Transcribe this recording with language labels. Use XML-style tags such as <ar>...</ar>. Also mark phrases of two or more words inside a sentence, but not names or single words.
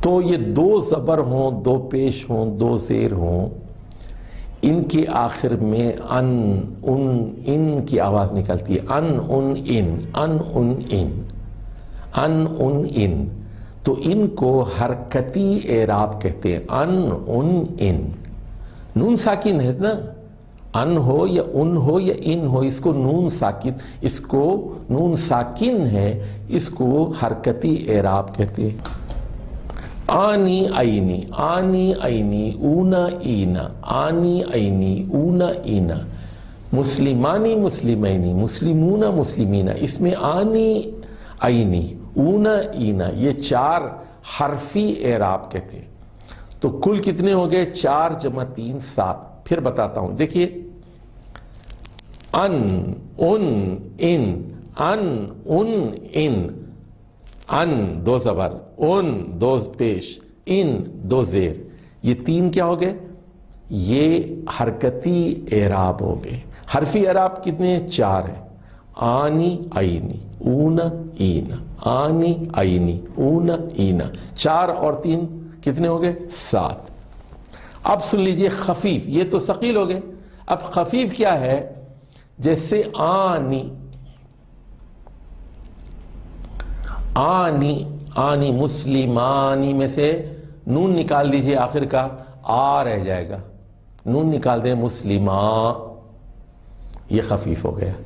<ur>تو یہ دو زبر ہوں، دو پیش ہوں، دو زیر ہوں، ان کے آخر میں ان ان ان کی آواز نکلتی ہے، ان ان ان ان ان ان ان ان ان، تو ان کو حرکتی اعراب کہتے ہیں، ان ان ان۔ نون ساکن ہے نا، ان ہو یا ان ہو یا ان ہو، اس کو نون ساکن، اس کو نون ساکن ہے، اس کو حرکتی اعراب کہتے ہیں۔</ur> <ar>آنی عینی، آنی عینی، اونا اینا، آنی عینی، اونا اینا، مسلمانی مسلمینی، مسلمون مسلمینا،</ar> <ur>اس میں آنی عینی، اونا اینا، یہ چار حرفی اعراب کہتے ہیں۔ تو کل کتنے ہو گئے؟ 4 × 3 7۔ پھر بتاتا ہوں، دیکھیے، ان ان ان ان ان ان، ان دو زبر، ان دو پیش، ان دو زیر، یہ 3 کیا ہو گئے؟ یہ حرکتی اعراب ہو گئے۔ حرفی اعراب کتنے ہیں؟ 4 ہیں، آنی عینی، اونا اینا، آنی عینی، اونا اینا، 4 اور 3 کتنے ہو گئے؟ 7۔ اب سن لیجئے خفیف، یہ تو ثقیل ہو گئے۔ اب خفیف کیا ہے؟ جیسے آنی، آنی آنی، مسلمانی میں سے نون نکال دیجئے آخر کا، آ رہ جائے گا، نون نکال دیں، مسلمہ، یہ خفیف ہو گیا۔</ur>